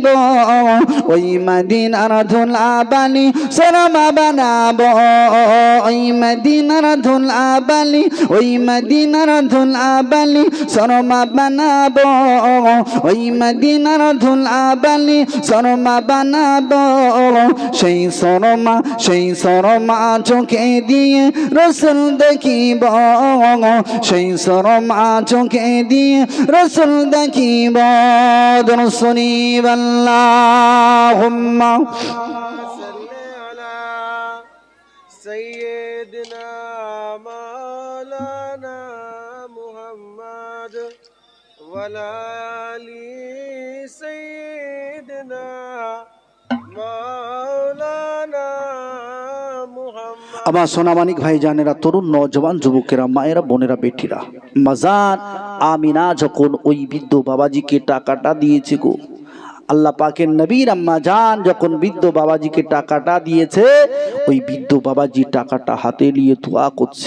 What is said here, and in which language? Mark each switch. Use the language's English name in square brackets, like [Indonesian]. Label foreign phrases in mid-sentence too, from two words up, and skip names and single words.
[Bangla] ওই মদিনার ধুলা বালি শর্মা বানাবো, ওই মদিনার ধুলা বালি, ওই মদিনার ধুলা বালি শর্মা বানাবো, ওই মদিনার ধুলা বালি শর্মা বানাবো, সেই শর্মা চোখে দিয়ে রসুল দেখিব, সেই শর্মা চোখে দিয়ে রসুল দেখিব। শুনিব আল্লাহুম্মা [Arabic] صلی علی سیدنا مولانا محمد وعلی آل سیدنا مولانا محمد। [Bangla] আমার সোনামানিক ভাই জানেরা, তরুণ নওজওয়ান যুবকেরা, মায়েরা, বোনেরা, বেটিরা, মাজার আমিনা যখন ওই বৃদ্ধ বাবাজিকে টাকাটা দিয়েছে গো, আল্লাহ পাকের নবীর আম্মা জান যখন বৃদ্ধ বাবাজিকে টাকাটা দিয়েছে, ওই বৃদ্ধ বাবাজি টাকাটা হাতে নিয়ে দোয়া করছে।